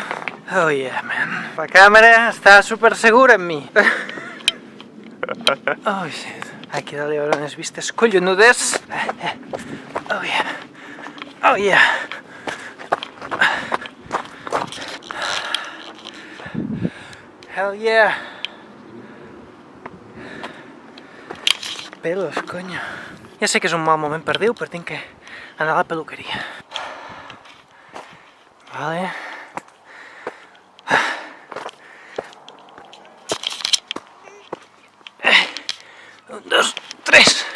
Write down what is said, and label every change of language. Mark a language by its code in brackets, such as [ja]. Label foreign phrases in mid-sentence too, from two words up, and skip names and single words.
[en] Oh yeah, man. [ca] La càmera està super segura amb mi. [en] Oh shit. [ca] Aquí dalt hi haurà unes vistes collonudes. [en] Oh yeah. Oh yeah. Hell yeah. [es] Pelos, coño. [ca] Ja sé que és un mal moment per Déu, però tinc que anar a la peluqueria. Vale. 1, 2, 3.